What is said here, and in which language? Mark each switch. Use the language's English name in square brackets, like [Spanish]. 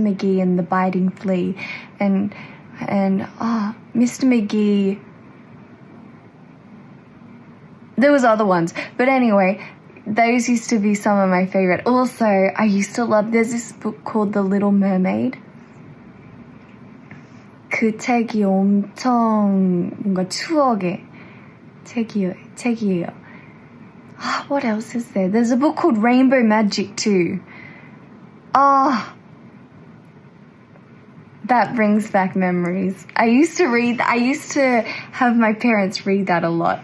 [English] McGee and the Biting Flea, and Mr. McGee. There was other ones, but anyway, those used to be some of my favorite. Also, I used to love. There's this book called The Little Mermaid. [Korean] 그 책이 엄청 뭔가 추억의 책이에요. [English] What else is there? There's a book called Rainbow Magic too. That brings back memories. I used to have my parents read that a lot.